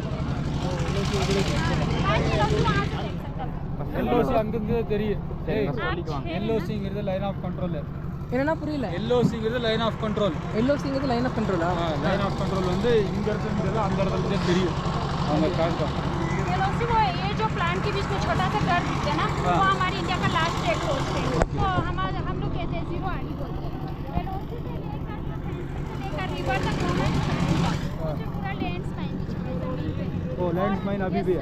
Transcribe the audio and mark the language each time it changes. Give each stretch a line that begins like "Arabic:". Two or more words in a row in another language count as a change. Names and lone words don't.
Tamil: எல்ஓசி அங்கிருந்து தெரியும். எல்ஓசிங்கிறது
English: line of control.
Tamil: என்னன்னா புரியல? எல்ஓசிங்கிறது
English: line of control.
Tamil: எல்ஓசிங்கிறது
English: line of control? line of control
Tamil: வந்து இங்க இருக்கிறது அந்த இடத்துல தெரியும். அவங்க காண்போம்.
Hindi: एलओसी वो ये जो प्लांट के बीच में छोटा सा घर दिखता है ना, वो हमारे इंडिया का
English: last check post
Hindi: है। तो हम लोग कहते हैं जीरो आड़ी बोलते हैं। एलओसी से लेकर रिवर तक होगा, मुझे पूरा लैंडस्लाइन जमीन पे। ओ लैंडस्लाइन अभी भी है?